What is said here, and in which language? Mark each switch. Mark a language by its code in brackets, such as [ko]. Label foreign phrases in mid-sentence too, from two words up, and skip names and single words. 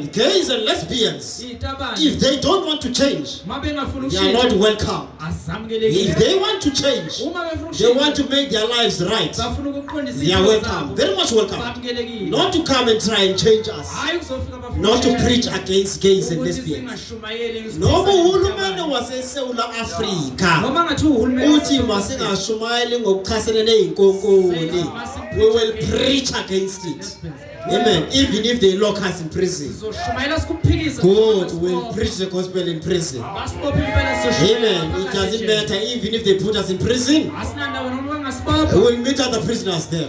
[en] Gays and lesbians, if they don't want to change, they are not welcome. If they want to change, they want to make their lives right, they are welcome, very much welcome. Not to come and try and change us, not to preach against gays and lesbians. [zu] Nobo uhulumende waseSouth Africa uthi masingashumayeli ngokukhasene neinkonkoni, [en] we will preach against it. Amen. Even if they lock us in prison, God will preach the gospel in prison. Amen. It doesn't matter even if they put us in prison. We will meet other prisoners there.